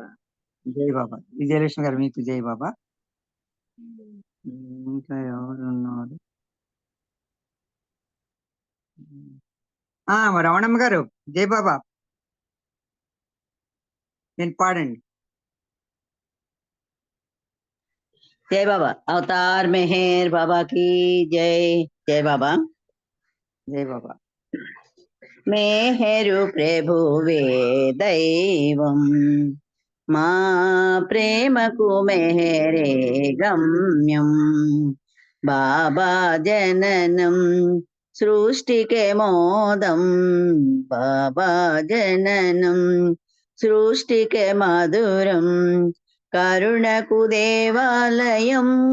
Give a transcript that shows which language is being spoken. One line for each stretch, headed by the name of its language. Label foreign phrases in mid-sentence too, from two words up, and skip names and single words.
Telugu: జై బాబా. విజయలక్ష్మి గారు మీకు జై బాబా. ఇంకా ఎవరు ఉన్నారు? రమణమ్మ గారు జై బాబా. నేను పాడండి.
Hindi: जय बाबा। अवतार मेहर बाबा की जय। जय बाबा।
Telugu: జై బాబా. మెహెరు ప్రభువే దైవం మా ప్రేమకు మెహరే గమ్యం బాబా జననం సృష్టికే మోదం బాబా జననం సృష్టికే మధురం కరుణకు దేవాలయం